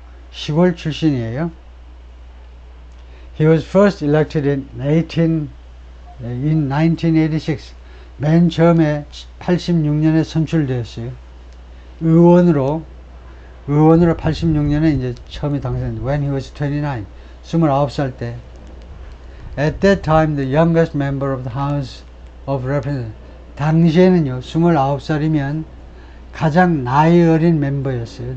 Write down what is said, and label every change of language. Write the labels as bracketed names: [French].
[Korean] 시골 출신이에요. [English] He was first elected in 1986. [Korean] 맨 처음에 86년에 선출되었어요. 의원으로 86년에 이제 처음에 당선됐는데, [English] when he was 29, [Korean] 29살 때. [English] At that time, the youngest member of the House of Representatives. [Korean] 당시에는요, 29살이면 가장 나이 어린 멤버였어요.